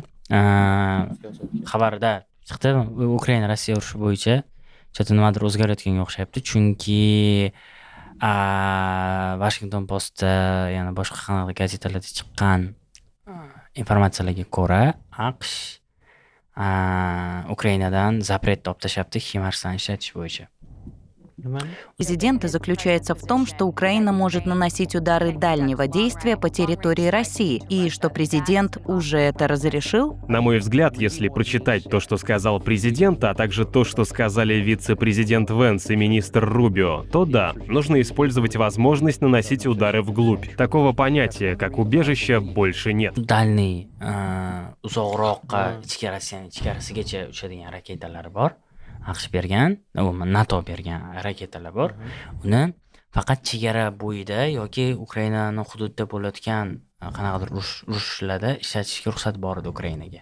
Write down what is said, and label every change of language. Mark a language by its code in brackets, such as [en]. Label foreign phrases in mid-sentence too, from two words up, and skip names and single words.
[uz] Xabarda chiqdi, Ukraina Rossiya urushi bo'yicha nimadir o'zgarayotganga o'xshayapti, chunki Washington Postda yana boshqa qanaqa gazetalarda chiqqan informatsiyalarga ko'ra, AQSh Ukrainadan запрет olib tashlabdi HIMARSdan ishlatish bo'yicha. [ru] Президента заключается в том, что Украина может наносить удары дальнего действия по территории России, и что президент уже это разрешил. На мой взгляд, если прочитать то, что сказал президент, а также то, что сказали вице-президент Венс и министр Рубио, то да, нужно использовать возможность наносить удары вглубь. Такого понятия, как убежище, больше нет. Дальний, [uz] uzoqroqqa ichkarisigacha uchadigan raketalar bor. AQSh bergan, NATO bergan raketalar bor. Uni faqat chegara bo'yida yoki Ukrainaning hududida bo'layotgan qanaqadir urushlarda ishlatishga ruxsat bor edi Ukrainaga.